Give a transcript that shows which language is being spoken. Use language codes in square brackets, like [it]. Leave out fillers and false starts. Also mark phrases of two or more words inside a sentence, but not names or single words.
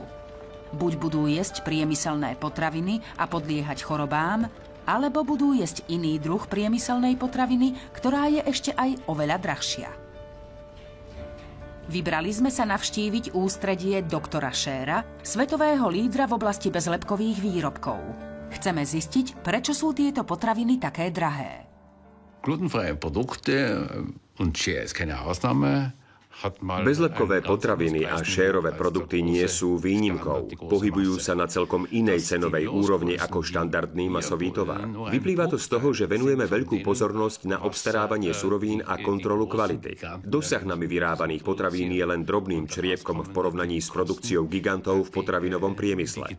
[sk] Buď budú jesť priemyselné potraviny a podliehať chorobám, alebo budú jesť iný druh priemyselnej potraviny, ktorá je ešte aj oveľa drahšia. Vybrali sme sa navštíviť ústredie doktora Schera, svetového lídra v oblasti bezlepkových výrobkov. Chceme zistiť, prečo sú tieto potraviny také drahé. [de] Glutenfreie Produkte, und Scher ist keine Ausnahme, [sk] Bezlepkové potraviny a šérové produkty nie sú výnimkou. Pohybujú sa na celkom inej cenovej úrovni ako štandardný masový tovar. Vyplýva to z toho, že venujeme veľkú pozornosť na obstarávanie surovín a kontrolu kvality. Dosah nami vyrábaných potravín je len drobným čriepkom v porovnaní s produkciou gigantov v potravinovom priemysle.